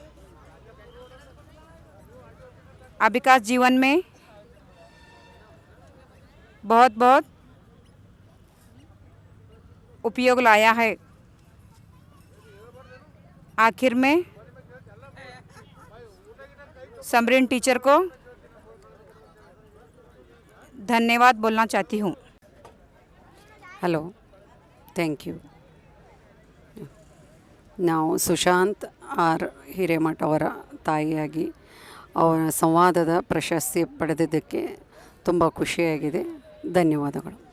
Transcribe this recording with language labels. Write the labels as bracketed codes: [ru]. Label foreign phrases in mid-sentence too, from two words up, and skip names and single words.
[hi] अबाकस जीवन में बहुत बहुत उपयोग लाया है। आखिर में समरीन टीचर को धन्यवाद बोलना चाहती हूँ। [en] hello, thank you. [kn] ನಾವು ಸುಶಾಂತ್ ಆರ್ ಹಿರೇಮಠ ಅವರ ತಾಯಿಯಾಗಿ ಅವರ ಸಂವಾದದ ಪ್ರಶಸ್ತಿ ಪಡೆದಿದ್ದಕ್ಕೆ ತುಂಬ ಖುಷಿಯಾಗಿದೆ. ಧನ್ಯವಾದಗಳು.